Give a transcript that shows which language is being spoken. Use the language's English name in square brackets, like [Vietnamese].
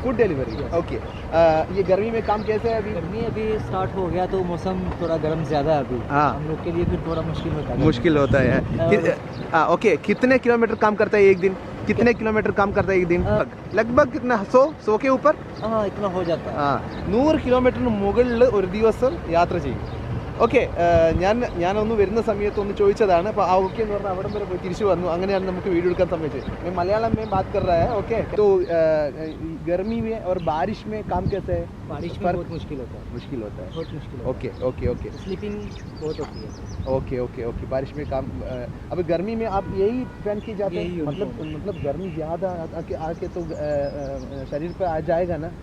[Hindi] Food delivery. Okay. ये गर्मी में काम कैसे है अभी? गर्मी अभी स्टार्ट हो गया तो मौसम थोड़ा गर्म ज़्यादा है अभी। हाँ, हम लोग के लिए फिर थोड़ा मुश्किल होता है। मुश्किल होता है। ओके। कितने किलोमीटर काम करता है एक दिन? कितने किलोमीटर काम करता है एक दिन? लगभग कितना? 100 के ऊपर? हाँ, इतना हो जाता है। [Malayalam] 100 കിലോമീറ്ററിന് മുകളിൽ ഒരു ദിവസം യാത്ര ചെയ്യും. ഓക്കെ. ഞാനൊന്ന് വരുന്ന സമയത്ത് ഒന്ന് ചോദിച്ചതാണ്. അപ്പോൾ ഓക്കെ എന്ന് പറഞ്ഞാൽ അവിടം വരെ പോയി തിരിച്ചു വന്നു. അങ്ങനെയാണ് നമുക്ക് വീഡിയോ എടുക്കാൻ സമ്മതിച്ചത്. [Hindi] मैं मलयालम में बात कर रहा है। ओके। तो गर्मी में और बारिश में काम कैसे है? बारिश में बहुत मुश्किल होता है। मुश्किल होता है। बहुत मुश्किल। Okay okay okay. स्लीपिंग बहुत होती है। Okay okay okay. बारिश में काम। अब गर्मी में आप यही पहन के जाते हैं? मतलब गर्मी ज़्यादा आके तो शरीर पर आ जाएगा ना?